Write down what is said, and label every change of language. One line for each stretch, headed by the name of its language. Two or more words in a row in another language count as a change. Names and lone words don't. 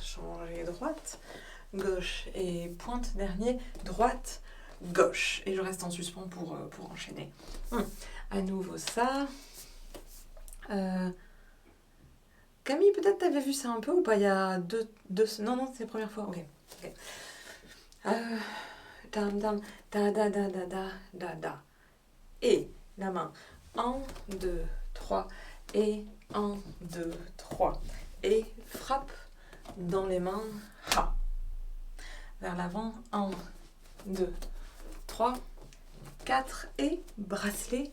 French: Changer droite, gauche et pointe. Dernier, droite, gauche. Et je reste en suspens pour enchaîner. À nouveau ça. Camille, peut-être t'avais vu ça un peu ou pas? Il y a deux... Non, c'est la première fois. Ok. Tam tam, da da da da da da da. Et la main. 1, 2, 3 et 1, 2, 3. Et frappe dans les mains. Ha. Vers l'avant. 1, 2, 3, 4 et bracelet.